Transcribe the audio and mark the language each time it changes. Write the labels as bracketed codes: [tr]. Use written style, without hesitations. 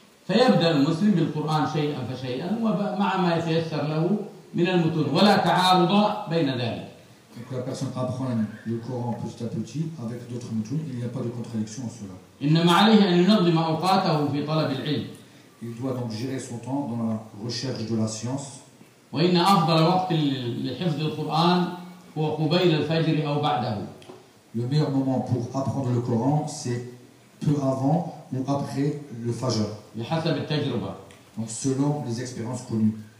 [fr] Donc la personne apprend le Coran petit à petit avec d'autres moutons. Il n'y a pas de contradiction en cela. Il doit donc gérer son temps dans la recherche de la science. [ar] وإن أفضل وقت لحفظ القرآن هو قبيل الفجر أو بعده. [fr] Le meilleur moment pour apprendre le Coran c'est peu avant ou après le Fajr. [ar] بحسب التجربة. [fr] Donc selon les expériences connues.